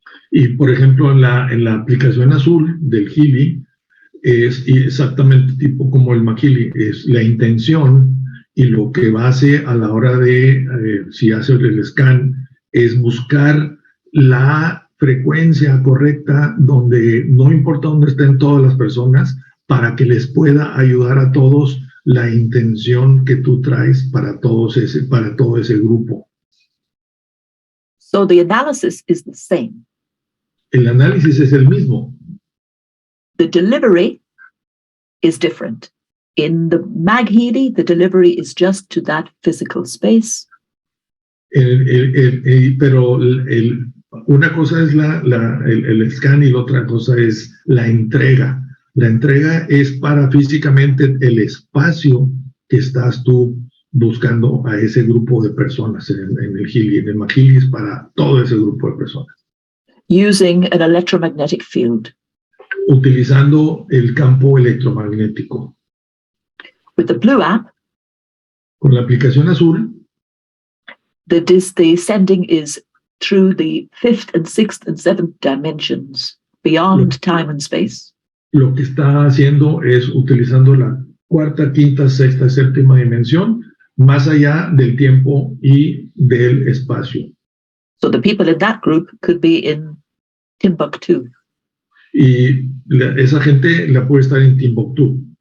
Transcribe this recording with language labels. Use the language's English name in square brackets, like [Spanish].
[Spanish] Y, por ejemplo, en la aplicación azul del Healy, es exactamente tipo como el McHealy, es la intención y lo que va a hacer a la hora de, si hace el scan, es buscar la frecuencia correcta donde no importa dónde estén todas las personas, para que les pueda ayudar a todos la intención que tú traes para todo ese grupo. [English] So the analysis is the same. [Spanish] El análisis es el mismo. [English] The delivery is different. In the McHealy, the delivery is just to that physical space. [Spanish] Pero una cosa es el scan y la otra cosa es la entrega. La entrega es para físicamente el espacio que estás tú buscando a ese grupo de personas en el Healy. En el McHealy es para todo ese grupo de personas. [English] Using an electromagnetic field. [Spanish] Utilizando el campo electromagnético. [English] With the blue app, [Spanish] con la aplicación azul, [English] the sending is through the 5th and 6th and 7th dimensions, beyond time and space. [Spanish] Lo que está haciendo es utilizando la 4ª, 5ª, 6ª, 7ª dimensión, más allá del tiempo y del espacio. [English] So the people in that group could be in Timbuktu. [Spanish] Y esa gente la puede estar en Timbuktu.